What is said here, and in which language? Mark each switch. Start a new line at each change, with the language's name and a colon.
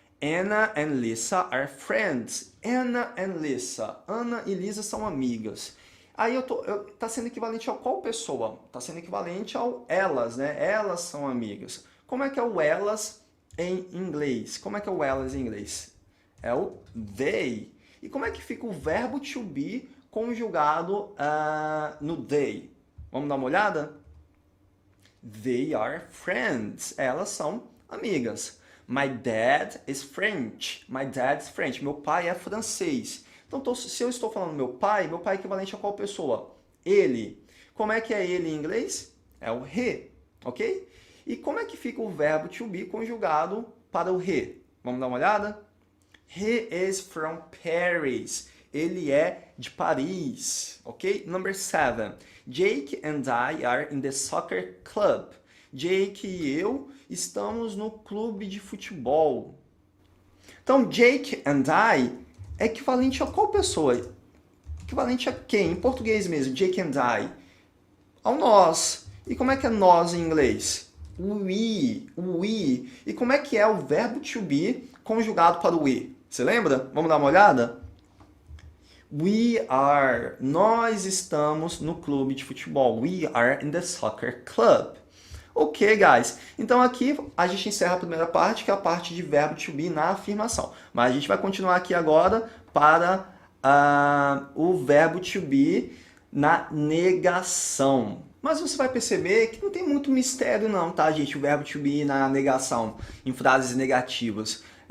English: Anna and Lisa are friends. Anna and Lisa.
Portuguese: Ana e Lisa são amigas. Aí tá sendo equivalente a qual pessoa? Tá sendo equivalente ao elas, né? Elas são amigas. Como é que é o elas em inglês? Como é que é o elas em inglês? É o they. E como é que fica o verbo to be conjugado no they? Vamos dar uma olhada?
English: They are friends.
Portuguese: Elas são amigas.
English: My dad is French. My dad is French.
Portuguese: Meu pai é francês. Então, se eu estou falando meu pai é equivalente a qual pessoa? Ele. Como é que é ele em inglês? É o he, ok? E como é que fica o verbo to be conjugado para o he? Vamos dar uma olhada?
English: He is from Paris.
Portuguese: Ele é de Paris,
English: ok? Number 7. Jake and I are in the soccer club.
Portuguese: Jake e eu estamos no clube de futebol. Então,
English: Jake and I
Portuguese: é equivalente a qual pessoa? Equivalente a quem? Em português mesmo,
English: Jake and I.
Portuguese: Ao nós. E como é que é nós em inglês? We. E como é que é o verbo to be conjugado para o we? Você lembra? Vamos dar uma olhada?
English: We are.
Portuguese: Nós estamos no clube de futebol.
English: We are in the soccer club. Ok, guys.
Portuguese: Então aqui a gente encerra a primeira parte, que é a parte de verbo to be na afirmação. Mas a gente vai continuar aqui agora para o verbo to be na negação. Mas você vai perceber que não tem muito mistério não, tá, gente? O verbo to be na negação, em frases negativas.